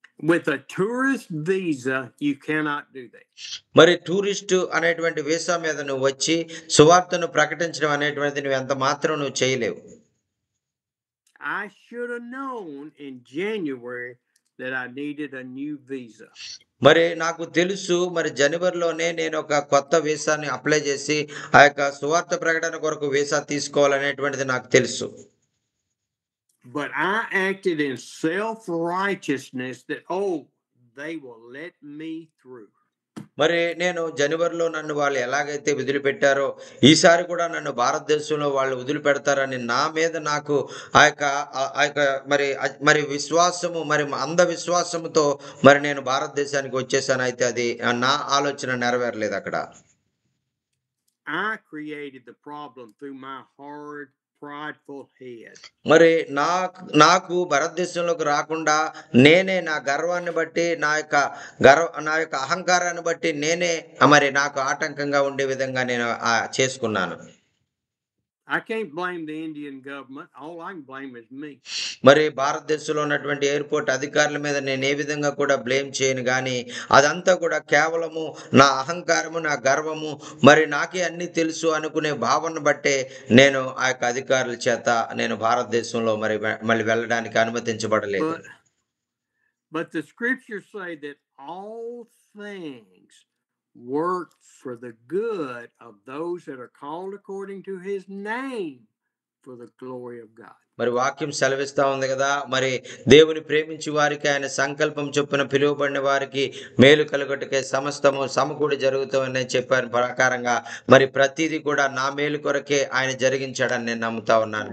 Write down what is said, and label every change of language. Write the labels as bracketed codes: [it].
[en] With a tourist visa, you cannot do that. [te] మరి tourist అనేటువంటి visa మీద నువ్వు వచ్చి సువార్తను ప్రకటించడం అనేటువంటిది నువ్వు ఎంత మాత్రం నువ్వు చేయలేవు. [en] I should have known in January that I needed a new visa. [te] మరి నాకు తెలుసు మరి జనవరిలోనే నేను ఒక కొత్త వీసాని అప్లై చేసి ఆ యొక్క సువార్త ప్రకటన కొరకు వీసా తీసుకోవాలనేటువంటిది నాకు తెలుసు. [en] But I acted in self-righteousness that, they will let me through. [te] మరి నేను జనవరిలో నన్ను వాళ్ళు ఎలాగైతే వదిలిపెట్టారో ఈసారి కూడా నన్ను భారతదేశంలో వాళ్ళు వదిలిపెడతారని నా మీద నాకు ఆ యొక్క మరి విశ్వాసము మరి అంధ విశ్వాసముతో మరి నేను భారతదేశానికి వచ్చేసాను. అయితే అది నా ఆలోచన నెరవేరలేదు అక్కడ. [en] I created the problem through my hard, prideful head. [te] మరి నాకు భారతదేశంలోకి రాకుండా నేనే నా గర్వాన్ని బట్టి నా యొక్క అహంకారాన్ని బట్టి నేనే మరి నాకు ఆటంకంగా ఉండే విధంగా నేను చేసుకున్నాను. [en] I can't blame the Indian government. All I can blame is me. [te] మరి భారతదేశంలో ఉన్నటువంటి ఎయిర్‌పోర్ట్ అధికారుల మీద నేను ఏ విధంగా కూడా బ్లేమ్ చేయను గాని అదంతా కూడా కేవలము నా అహంకారము, నా గర్వము, మరి నాకే అన్ని తెలుసు అనుకునే భావన బట్టే నేను ఆ యొక్క అధికారుల చేత నేను భారతదేశంలో మళ్ళీ వెళ్ళడానికి అనుమతించబడలేదు. [en] But the scriptures say that all things work for the good of those that are called according to his name for the glory of God. [te] మరి వాక్యం సెలవిస్తా ఉంది కదా, మరి దేవుని ప్రేమించి వారికి ఆయన సంకల్పం చొప్పున పిలువబడిన వారికి మేలు కలుగుటకే సమస్తము సమకూడి జరుగుతామని చెప్పారు ప్రకారంగా మరి ప్రతిదీ కూడా నా మేలు కొరకే ఆయన జరిగించాడని నేను నమ్ముతా ఉన్నాను.